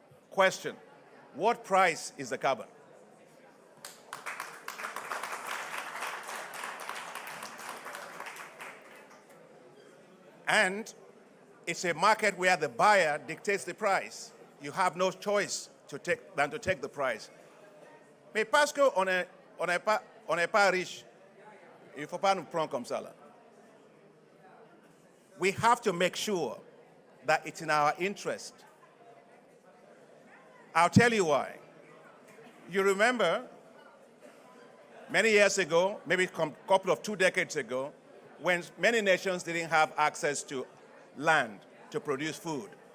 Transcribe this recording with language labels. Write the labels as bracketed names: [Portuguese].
[English] Question, what price is the carbon? And it's a market where the buyer dictates the price. You have no choice than to take the price. [French] Mais parce qu'on n'est pas riche, il ne faut pas nous prendre comme ça là. [English] We have to make sure that it's in our interest. I'll tell you why. You remember many years ago, maybe a couple of 2 decades ago, when many nations didn't have access to land to produce food.